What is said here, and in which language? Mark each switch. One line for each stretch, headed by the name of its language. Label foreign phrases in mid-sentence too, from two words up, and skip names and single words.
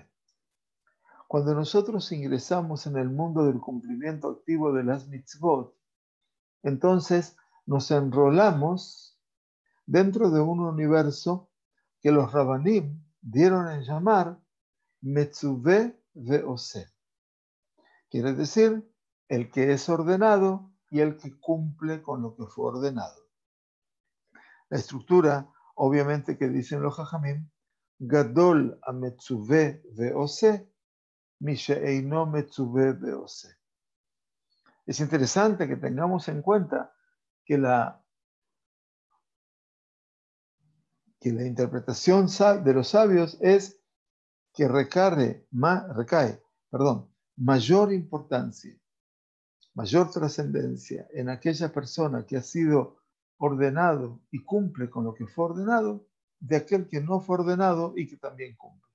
Spanish: Cuando nosotros ingresamos en el mundo del cumplimiento activo de las mitzvot, entonces nos enrolamos dentro de un universo que los Rabbanim dieron en llamar
Hebrew: מצווה ועושה.
Spanish: Quiere decir, el que es ordenado y el que cumple con lo que fue ordenado. La estructura, obviamente, que dicen los Jajamim,
Hebrew: גדול המצווה ועושה ממי שאינו מצווה ועושה.
Spanish: Es interesante que tengamos en cuenta que la interpretación de los sabios es que recae mayor importancia, mayor trascendencia en aquella persona que ha sido ordenado y cumple con lo que fue ordenado, de aquel que no fue ordenado y que también cumple.